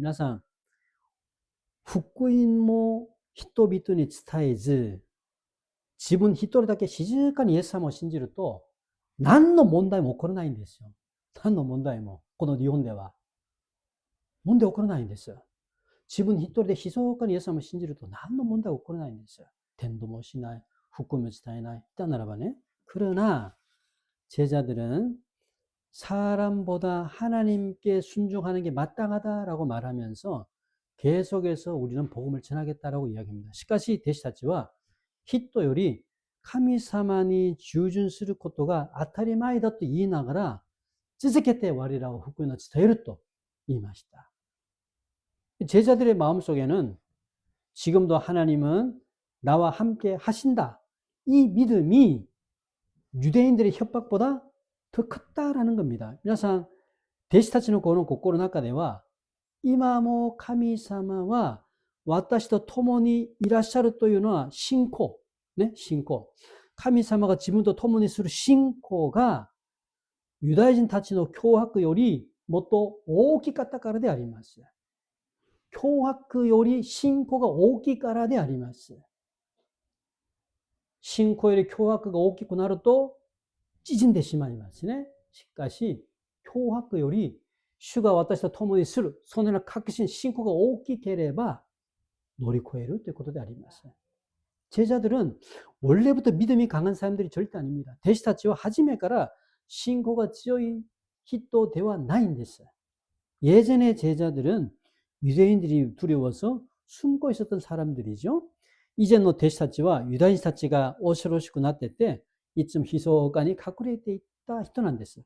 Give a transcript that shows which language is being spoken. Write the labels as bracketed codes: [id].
[ja] 皆さん、福音も人々に伝えず、自分一人だけ静かにイエス様を信じると、何の問題も起こらないんですよ。何の問題も、この日本では。問題起こらないんです。自分一人で密かにイエス様を信じると何の問題も起こらないんです。伝道もしない、福音も伝えない。 일단ならばね. [ko] 그러나 제자들은 사람보다 하나님께 순종하는 게 마땅하다라고 말하면서 계속해서 우리는 복음을 전하겠다라고 이야기합니다. [ja] しかし弟子たちは人より神様に従順することが当たり前だと言いながら続けて我らを福音を伝えると言いました. [ko] 제자들의 마음속에는 지금도 하나님은 나와 함께 하신다. 이 믿음이 유대인들의 협박보다 더 컸다라는 겁니다. [ja] 皆さん、弟子たちのこの心の中では、今も神様は私と共にいらっしゃるというのは信仰、ね、信仰。神様が自分と共にする信仰がユダヤ人たちの脅迫よりもっと大きかったからであります。脅迫より信仰が大きいからであります。信仰より脅迫が大きくなると縮んでしまいますね。しかし、脅迫より主が私と共にする、そのような確信、信仰が大きければ乗り越えるということであります。 [ko] 제자들은 원래부터 믿음이 강한 사람들이 절대 아닙니다. [ja] 弟子たちは初めから信仰が強い人ではないんです. [ko] 예전의 제자들은 유대인들이 두려워서 숨고 있었던 사람들이죠. 이제는 [ja] 弟子たちはユダヤ人たちが恐ろしくなってていつも密かに隠れていった人なんです.